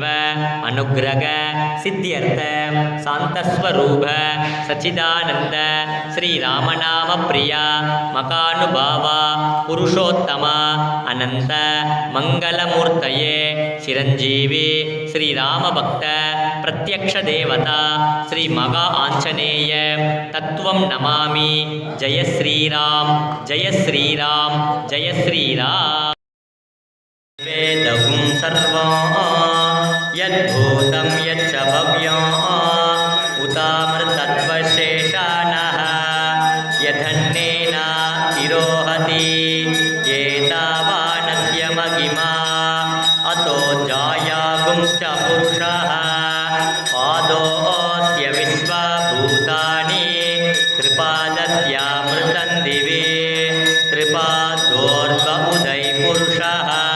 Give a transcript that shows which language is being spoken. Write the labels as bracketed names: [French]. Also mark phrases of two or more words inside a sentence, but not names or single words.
[Sanskrit] ಅನುಗ್ರಹ ಸಿದ್ಧ್ಯರ್ಥ ಶಾಂತಸ್ವರೂಪ ಸಚ್ಚಿದಾನಂದ ಶ್ರೀರಾಮನಾಮ ಪ್ರಿಯ ಮಕಾನುಭಾವ ಪುರುಷೋತ್ತಮ ಅನಂತ ಮಂಗಲಮೂರ್ತಯೇ ಚಿರಂಜೀವಿ ಶ್ರೀರಾಮ ಭಕ್ತ ಪ್ರತ್ಯಕ್ಷ ದೇವತಾ ಶ್ರೀ ಮಗಾ ಆಂಜನೇಯ ತತ್ವಂ ನಮಾಮಿ ಜಯ ಶ್ರೀರಾಮ್ ಜಯ ಶ್ರೀರಾಮ್ ಜಯ ಶ್ರೀರಾಮ್ ವೇದಗುಂ ಸರ್ವಂ ಯದ್ಭೂತಂ ಯಚ್ಚ ಭವ್ಯಂ ಉತಾಮೃತತ್ವಶೇಷಾನಃ ಯಥನ್ನೇನ ತಿರೋಹತಿ ಏತಾವಾನಸ್ಯ ಮಹಿಮಾ ಅತೋ ಜಾಯಾಗುಂಶ್ಚ ಪುರುಷಃ ಪಾದೋಸ್ಯ ವಿಶ್ವಭೂತಾನಿ ತ್ರಿಪಾದಸ್ಯಾಮೃತಂ ದಿವಿ ತ್ರಿಪಾದೋರ್ಧ್ವ ಉದೈ ಪುರುಷಃ